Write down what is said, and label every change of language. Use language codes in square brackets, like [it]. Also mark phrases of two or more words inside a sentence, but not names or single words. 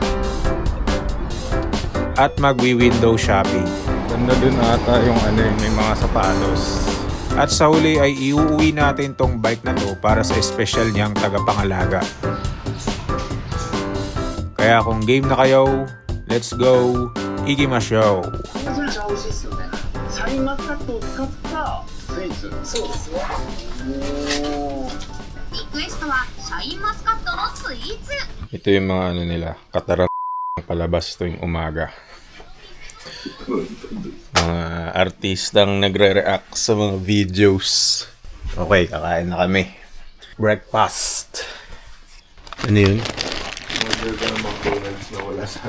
[tl] At magwi- [en] window shopping. [tl] Ganda dun ata yung may mga sapatos. At sa huli ay iuuwi natin tong bike na to para sa special niyang tagapangalaga. Kaya kung game na kayo, [en] let's go! [ja] Ikimashou! それじゃ美味しいですよね。シャインマスカットを使ったスイーツ。そうですよ。おお。リクエストはシャインマスカットのスイーツ。 [tl] Ito yung mga nila, katarang palabas tuwing umaga. Mga artistang nagre-react sa mga videos. Okay, kakain na kami. Breakfast. Ano yun? Order ka ng McDonald's na wala sa